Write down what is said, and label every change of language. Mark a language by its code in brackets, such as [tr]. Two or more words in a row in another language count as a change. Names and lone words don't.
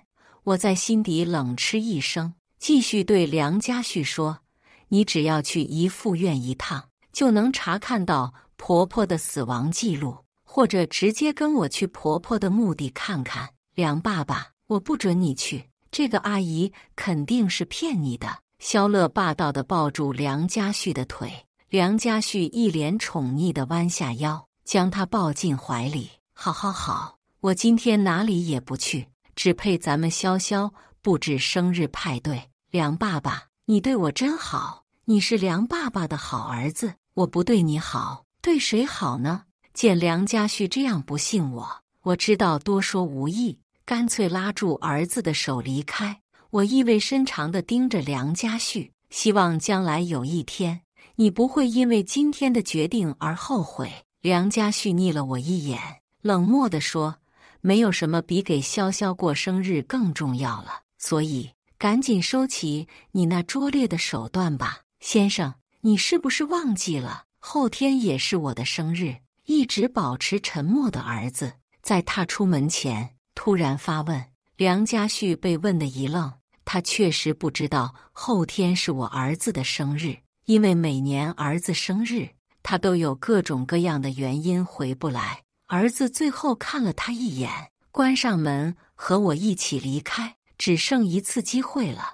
[zh] 我在心底冷嗤一聲，繼續對梁家旭說：你只要去怡富院一趟，就能查看到婆婆的死亡記錄，或者直接跟我去婆婆的墓地看看。梁爸爸，我不准你去，這個阿姨肯定是騙你的。蕭樂霸道地抱住梁家旭的腿，梁家旭一臉寵溺地彎下腰，將他抱進懷裡。好好好，我今天哪裡也不去，只陪咱們瀟瀟布置生日派對。梁爸爸，你對我真好，你是梁爸爸的好兒子，我不對你好，對誰好呢？見梁家旭這樣不信我知道多說無益，乾脆拉住兒子的手離開。我意味深長地盯着梁家旭，希望將來有一天，你不會因為今天的決定而後悔。梁家旭睨了我一眼，冷漠地說：沒有什麼比給瀟瀟過生日更重要了，所以趕緊收起你那拙劣的手段吧。先生，你是不是忘記了，後天也是我的生日？一直保持沉默的兒子在踏出門前突然發問。梁家旭被問得一愣，他確實不知道後天是我兒子的生日，因為每年兒子生日，他都有各種各樣的原因回不來。兒子最後看了他一眼，關上門和我一起離開，只剩1次機會了。